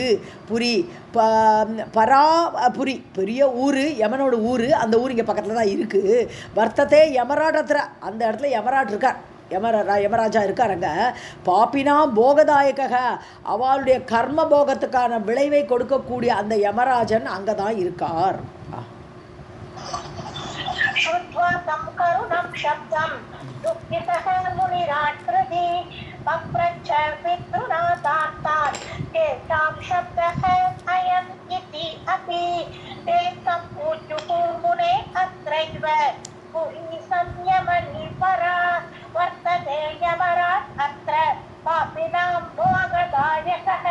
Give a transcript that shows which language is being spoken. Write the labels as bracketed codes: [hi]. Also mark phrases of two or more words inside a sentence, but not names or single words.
[ta] புரி பராபுரி பெரிய ஊர், யமனோட ஊர். அந்த ஊர் இங்கே பக்கத்தில் தான் இருக்குது. வர்த்தத்தை யமராட்டத்தில் அந்த இடத்துல யமராட் இருக்கார். யமராஜா இருக்காருங்க. [sa] पापिनां भोगदायकः, [ta] அவளுடைய கர்ம போகத்துக்கான விளைவை கொடுக்கக்கூடிய அந்த யமராஜன் அங்கே தான் இருக்கார். [sa] श्रुत्वा तं करुणं शब्दं दुःखितः मुनिराट्कृति पप्रच्छ पितृनाथान्तात् तेषां शब्दः अयम् इति अपि ते सम्पूज्युः मुने अत्रैव पुरी संयमनिपरा वर्तते यमराट् अत्र पापिनां भोगदायकः.